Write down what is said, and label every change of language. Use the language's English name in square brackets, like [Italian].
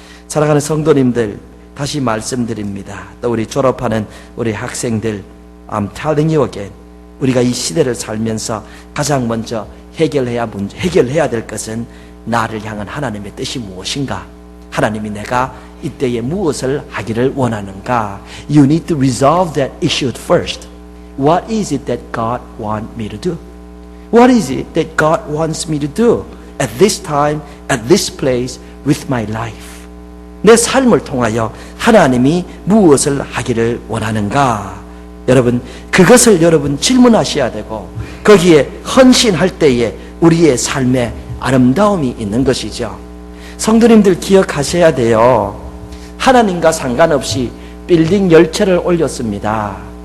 [Korean] 사랑하는 성도님들, 다시 말씀드립니다. 또 우리 졸업하는 우리 학생들, [English] I'm telling you again, [Korean] 우리가 이 시대를 살면서 가장 먼저 해결해야 될 것은 나를 향한 하나님의 뜻이 무엇인가? 하나님이 내가 이때에 무엇을 하기를 원하는가? [English] You need to resolve that issue first. What is it that God wants me to do? What is it that God wants me to do at this time, at this place, with my life? [Korean] 내 삶을 통하여 하나님이 무엇을 하기를 원하는가? 여러분, 그것을 여러분 질문하셔야 되고 거기에 헌신할 때에 우리의 삶에 아름다움이 있는 것이죠. 성도님들 기억하셔야 돼요. 하나님과 상관없이 빌딩 10채를 올렸습니다.